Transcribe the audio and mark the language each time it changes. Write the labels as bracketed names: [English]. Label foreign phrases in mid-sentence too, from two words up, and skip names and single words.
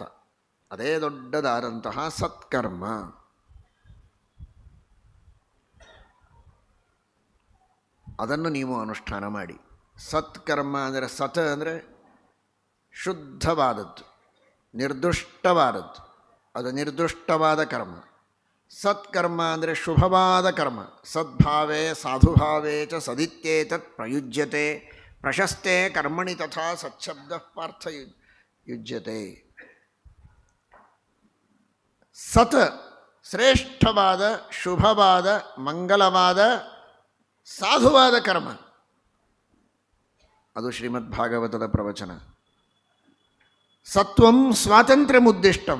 [Kannada] ಅದೇ ದೊಡ್ಡದಾದಂತಹ ಸತ್ಕರ್ಮ. ಅದನ್ನು ನೀವು ಅನುಷ್ಠಾನ ಮಾಡಿ. ಸತ್ಕರ್ಮ ಅಂದರೆ, ಸತ್ ಅಂದರೆ ಶುದ್ಧವಾದದ್ದು, ನಿರ್ದುಷ್ಟವಾದದ್ದು, ಅದು ನಿರ್ದುಷ್ಟವಾದ ಕರ್ಮ. ಸತ್ಕರ್ಮ ಅಂದರೆ ಶುಭವಾದ ಕರ್ಮ. [Sanskrit] ಸದ್ಭಾವೇ ಸಾಧುಭಾವೇ ಚ ಸದಿತ್ಯೇತತ್ ಪ್ರಯುಜ್ಯತೆ ಪ್ರಶಸ್ತೆ ಕರ್ಮಣಿ ತಥಾ ಸಚ್ಛಬ್ದ ಪಾರ್ಥ ಯುಜ್ಯತೆ. [Kannada] ಸತ್ ಶ್ರೇಷ್ಠವಾದ, ಶುಭವಾದ, ಮಂಗಲವಾದ, ಸಾಧುವಾದ ಕರ್ಮ. ಅದು ಶ್ರೀಮದ್ ಭಾಗವತದ ಪ್ರವಚನ. [Sanskrit] ಸತ್ವಂ ಸ್ವಾತಂತ್ರ್ಯಮುದ್ದಿಷ್ಟಂ.